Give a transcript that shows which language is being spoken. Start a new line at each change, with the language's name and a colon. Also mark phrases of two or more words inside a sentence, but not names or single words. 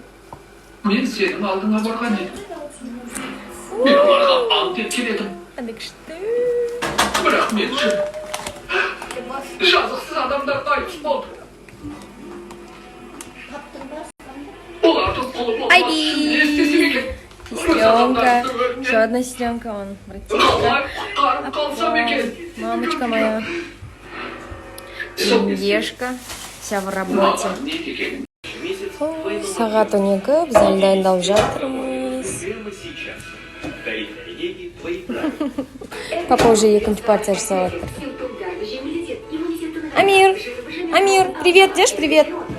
Kazakh: Мен сенің алдыңа барған едім. Мен оларға ант еткен едім. Қандай күшті. Бірақ мен үшін жазықсыз адамдар қайтыс болды. Олардың құлы болмас үшін не істесем екен?
Russian: Сестренка. Еще одна сестренка, он братишка.
Kazakh: Қалай құтқарып қалсам екен?
Russian: Мамочка моя. Ешка. Вся в работе.
Kazakh: Маған не дегенің? Сағат 12, біз әлі дайындалып жатырмыз.
Russian: Папа уже
Kazakh: екінші партия жасап жатыр.
Russian: Амир, привет, дешь, привет.